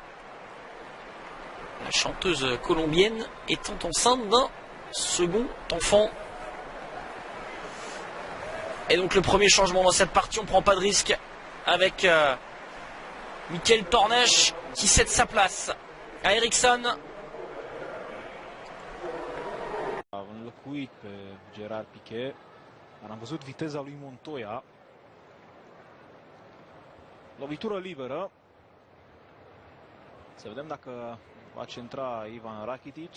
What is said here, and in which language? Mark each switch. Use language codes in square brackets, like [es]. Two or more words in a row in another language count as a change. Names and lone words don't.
[fr] La chanteuse colombienne étant enceinte d'un second enfant. Et donc le premier changement dans cette partie, on prend pas de risque avec Michael Tornesch qui cède sa place à Eriksson. [ro] A înlocuit pe Gerard Piqué, dar am văzut viteza lui Montoya. Lovitură liberă. Să vedem dacă va centra Ivan Rakitic.